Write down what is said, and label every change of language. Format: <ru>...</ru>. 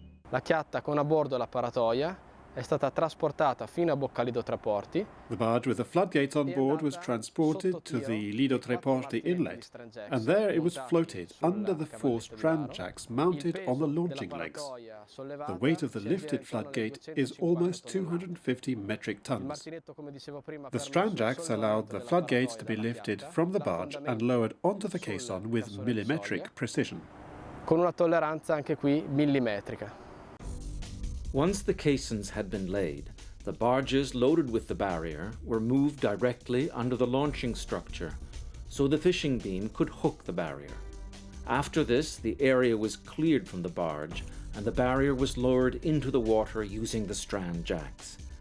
<it>La chiatta con a bordo la paratoia è stata trasportata fino a Bocca Lido Tre Porti.</it> <en>The barge with the floodgates on board was transported to the Lido Tre Porti inlet, and there it was floated under the 4 strand jacks mounted on the launching legs. The weight of the lifted floodgate is almost 250 metric tons. The strand jacks allowed the floodgates to be lifted from the barge and lowered onto the caisson with millimetric precision.</en> <it>Con una tolleranza anche qui millimetrica.</it> <en>Once the caissons had been laid, the barges loaded with the barrier were moved directly under the launching structure, so the fishing beam could hook the barrier. After this, the area was cleared from the barge, and the barrier was lowered into the water using the strand jacks.</en>